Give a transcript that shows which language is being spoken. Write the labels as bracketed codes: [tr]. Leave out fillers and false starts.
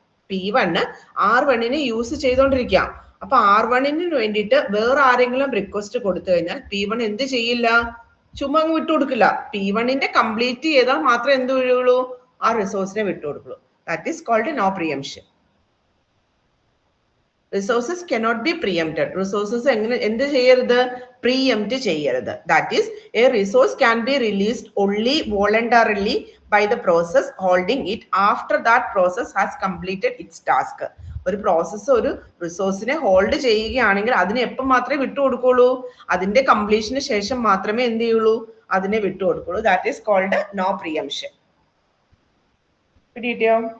[ml] P1 R1നെ use ചെയ്തോണ്ടിരിക്കുക. അപ്പൊ R1ന് വേണ്ടിയിട്ട് വേറെ ആരെങ്കിലും റിക്വസ്റ്റ് കൊടുത്തു കഴിഞ്ഞാൽ P1 എന്ത് ചെയ്യില്ല, ചുമ്മാ അങ്ങ് വിട്ടുകൊടുക്കില്ല. P1ന്റെ കംപ്ലീറ്റ് ചെയ്താൽ മാത്രമേ എന്ത് വീഴുള്ളൂ, ആ റിസോഴ്സിനെ വിട്ടുകൊടുക്കുള്ളൂ. [en] That is called no preemption. Resources cannot be preempted. [ml] Resources എന്ത് ചെയ്യരുത്, പ്രിയംപ്റ്റ് ചെയ്യരുത്. [en] That is a resource can be released only voluntarily by the process holding it after that process has completed its task. [ml] ഒരു പ്രോസസ്സ് ഒരു റിസോഴ്സിനെ hold ചെയ്യുകയാണെങ്കിൽ അതിനെ എപ്പം മാത്രമേ വിട്ടുകൊടുക്കുള്ളൂ, അതിന്റെ കംപ്ലീഷന് ശേഷം മാത്രമേ എന്ത് ചെയ്യുള്ളൂ, അതിനെ വിട്ടുകൊടുക്കുള്ളൂ. [en] That is called no preemption. [ml] പിടികിട്ടിയോ?